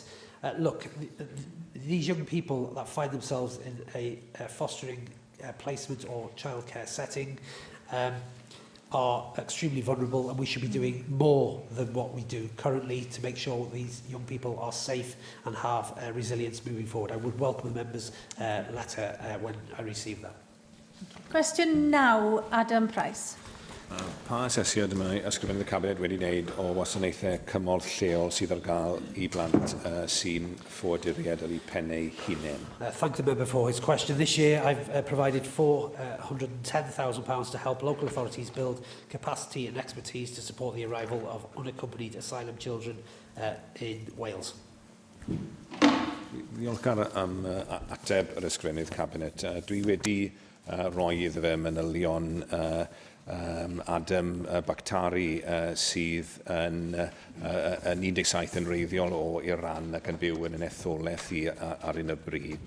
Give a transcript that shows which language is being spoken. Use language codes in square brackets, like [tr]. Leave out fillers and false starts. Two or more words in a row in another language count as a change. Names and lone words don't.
[en] Look, these young people that find themselves in a fostering placement or childcare setting are extremely vulnerable, and we should be doing more than what we do currently to make sure these young people are safe and have resilience moving forward. I would welcome the members' letter when I receive that. Question now, Adam Price. [cy] Pa asesiad yma ysgrifennydd y Cabinet wedi wneud o wasanaethau cymorth lleol sydd ar gael I blant sy'n ffoduriad ar eu pennau hunain? [en] Thank the member for his question. This year I've provided £410,000 to help local authorities build capacity and expertise to support the arrival of unaccompanied asylum children in Wales. [cy] Ddiolchgar am ateb yr ysgrifennydd Cabinet. Dwi wedi roi iddo fe manylion Adam Bakhtari sydd yn 17 yn reiddiol o Iran ac yn byw yn etholaeth ar un y bryd.